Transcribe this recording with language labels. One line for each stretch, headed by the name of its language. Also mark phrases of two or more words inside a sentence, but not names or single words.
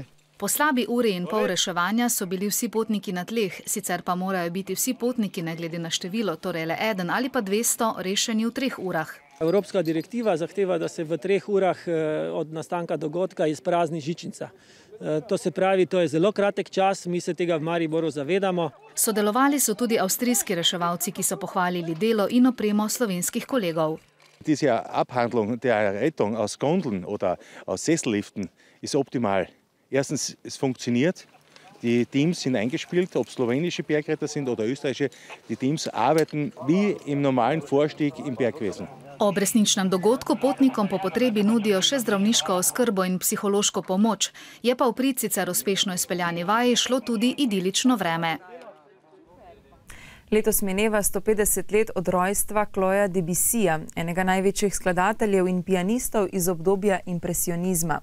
Slovenian: Po slabi uri in pol reševanja so bili vsi potniki na tleh, sicer pa morajo biti vsi potniki, ne glede na število, torej le 1 ali pa 200, rešeni v 3 urah. Evropska direktiva zahteva, da se v 3 urah od nastanka dogodka izprazni žičnica. To se pravi, to je zelo kratek čas, mi se tega v Mariboru zavedamo. Sodelovali so tudi avstrijski reševalci, ki so pohvalili delo in opremo slovenskih kolegov.
German: Diese Abhandlung der Rettung aus Gondeln oder aus Sesselliften ist optimal. Erstens, es funktioniert. Die Teams sind eingespielt, ob slowenische Bergretter sind oder österreichische. Die Teams arbeiten wie im normalen Vorstieg im Bergwesen.
Slovenian: Ob resničnem dogodku potnikom po potrebi nudijo še zdravniško oskrbo in psihološko pomoč. Je pa v prid sicer uspešno izpeljani vaji šlo tudi idilično vreme. Letos mineva 150 let od rojstva Clauda Debussyja, enega največjih skladateljev in pianistov iz obdobja impresionizma.